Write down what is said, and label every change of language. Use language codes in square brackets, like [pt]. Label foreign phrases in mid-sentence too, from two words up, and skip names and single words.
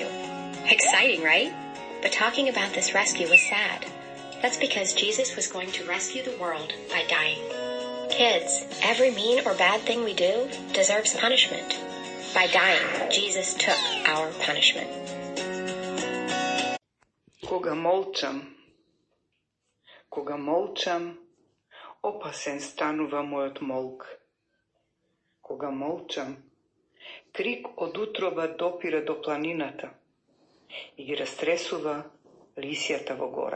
[en] Exciting, right? But talking about this rescue was sad. That's because Jesus was going to rescue the world by dying. Kids, every mean or bad thing we do deserves punishment. By dying, Jesus took our punishment. [mk] Кога молчам, опасен станува мојот молк. Кога молчам, крик од утроба допира до планината и ги растресува лисјата во гора.